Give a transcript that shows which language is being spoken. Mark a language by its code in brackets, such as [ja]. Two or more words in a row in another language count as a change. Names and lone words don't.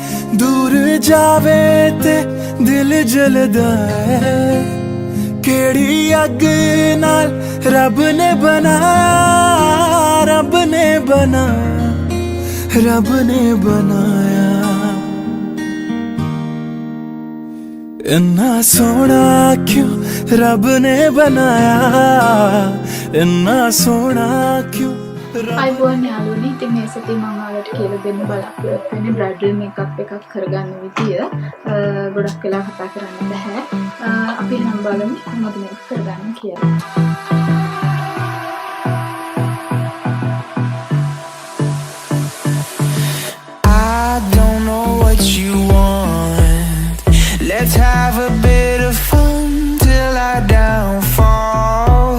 [pa] ਦੂਰ ਜਾਵੇ ਤੇ ਦਿਲ ਜਲਦਾ ਹੈ, ਕੇੜੀ ਅੱਗ ਨਾਲ ਰੱਬ ਨੇ ਬਣਾਇਆ, ਰੱਬ ਨੇ ਬਣਾਇਆ, ਰੱਬ ਨੇ ਬਣਾਇਆ। ਇੰਨਾ ਸੋਹਣਾ ਕਿਉਂ ਰੱਬ ਨੇ ਬਣਾਇਆ, ਇੰਨਾ ਸੋਹਣਾ ਕਿਉਂ। [si] අයිබෝන් යාළුවනේ, ඉතින් මේ සතියේ මම ඔයාලට කියලා දෙන්න බලාපොරොත්තු වෙන්නේ [en] bridal makeup [si] එකක් කරගන්න විදිය. ගොඩක් වෙලා කතා කරන්න බෑ. අපි එහෙනම් බලමු කොහොමද මේක කරගන්න කියලා. [en] I don't know what you want. Let's have a bit of fun till I downfall.